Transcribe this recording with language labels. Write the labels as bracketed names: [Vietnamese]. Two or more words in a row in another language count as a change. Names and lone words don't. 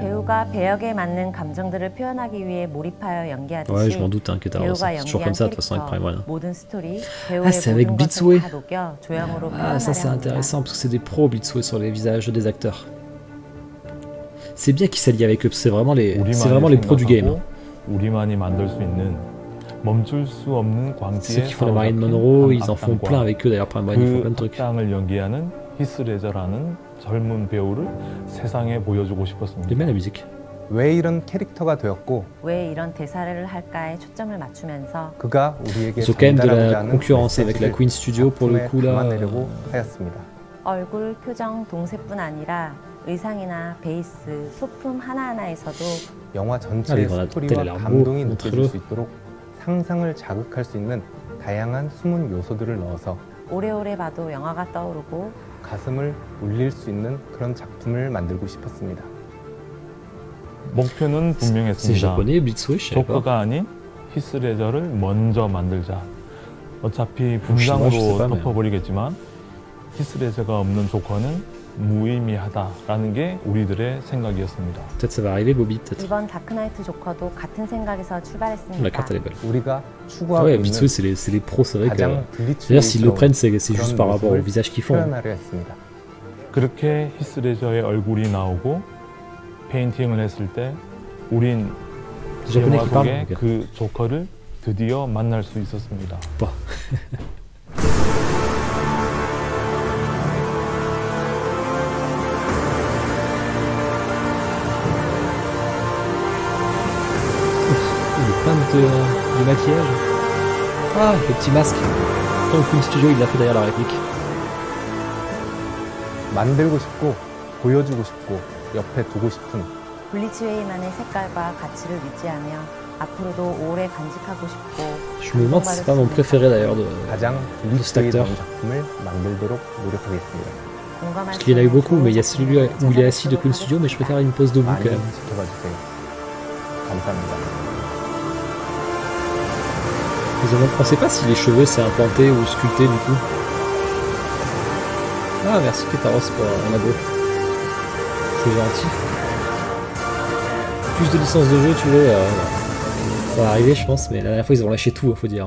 [Korean] 배우가 배역에 맞는 감정들을 표현하기 위해 몰입하여 연기하듯이 [French] Ouais, je m'en doute hein, que t'as [Korean] 배우가 [French] c'est toujours [Korean] 연기한 [French] comme ça de toute façon avec [Korean] 캐릭터, [French] Prime One. [Korean] 모든 스토리, [French] Ah, [Korean] 배우의 [French] c'est avec [Korean] 모든 [French] Blitzway. [Korean] 것을 다 녹여 조형으로 [French] Ah, ça c'est [Korean] 표현하려 [French] intéressant parce que c'est des pros Blitzway sur les visages des acteurs. C'est bien qu'ils s'allient avec eux, c'est vraiment les pros du game. hein. [Korean] 우리만이 만들 수 있는 멈출 수 없는 [French] C'est ceux [Korean] 광기의 [French] qui font la Marine Monroe, ils en font plein avec eux d'ailleurs, Prime One, ils font plein de [Korean] 그 [French] trucs. [Korean] 악당을 연기하는 히스레저라는 젊은 배우를 세상에 보여주고 [French] J'aime [Korean] 싶었습니다. [French] bien la musique. [Korean] 왜 이런 캐릭터가 되었고 왜 이런 대사를 할까에 초점을 맞추면서 그가 우리에게 [French] Ils ont quand même de [Korean] 전달하고자 [French] la [Korean] 하는 [French] concurrence avec la [Korean] 메시지를 [French] Queen Studio pour le [Korean] 작품에 [French] coup là. [Korean] 담아내려고 하였습니다. 얼굴, 표정, 동세뿐 아니라 의상이나 베이스, 소품 하나하나에서도 영화 전체의 이거 스토리와 텔레라모, 감동이 몬트르. 느껴질 수 있도록 상상을 자극할 수 있는 다양한 숨은 요소들을 넣어서 오래오래 봐도 영화가 떠오르고 가슴을 울릴 수 있는 그런 작품을 만들고 싶었습니다. 목표는 [French] C'est [Korean] 분명했습니다. [French] japonais, Blitzway, je sais pas. [Korean] 조커가 아닌 히스레저를 먼저 만들자. 어차피 [French] je sais [Korean] 분장으로 [French] pas, mais- [Korean] 덮어버리겠지만 히스레저가 없는 조커는 무의미하다라는 게 우리들의 생각이었습니다. [French] Peut-être ça va arriver, Bobby, peut-être. [Korean] 이번 다크나이트 조커도 같은 생각에서 [French] La [Korean] 출발했습니다. [French] carte elle est belle. [Korean] 우리가 [French] Ah [Korean] 추구하고 [French] ouais, [Korean] 있는 [French] Blitzway c'est les pros, c'est vrai que. [Korean] 가장 [French] D'ailleurs, s'ils le prennent, c'est juste [Korean] 그런 [French] par rapport au [Korean] 모습을 [French] visage qu'ils font. [Korean] 표현하려 했습니다. 그렇게 히스레저의 얼굴이 나오고 페인팅을 했을 때 우린 [French] C'est japonais [Korean] 영화 [French] qui parle. [Korean] 속의 [French] ok. [Korean] 그 조커를 드디어 만날 수 있었습니다. [French] Pas. Le plein de maquillage. Ah, le petit masque. Tom Queen Studio, il l'a fait derrière la réplique. [Korean] 만들고 싶고 보여주고 싶고 옆에 두고 싶은 블리츠웨이만의 색깔과 가치를 유지하며 앞으로도 오래 간직하고 싶고 [French] Je me demande si c'est pas mon préféré d'ailleurs de [Korean] 가장 [French] cet [Korean] 블리츠웨이다운 [French] acteur. [Korean] 작품을 만들도록 노력하겠습니다. [French] Parce qu'il y en a eu beaucoup, mais il y a celui où il est assis depuis le studio, mais je préfère une pose debout [Korean] 많이 [French] quand même. [Korean] 지켜봐 주세요. 감사합니다. [French] On sait pas si les cheveux c'est implanté ou sculpté du coup. Ah merci Ketaros pour un abo. C'est gentil. Plus de licences de jeu tu veux, ça va arriver je pense, mais la dernière fois ils ont lâché tout faut dire.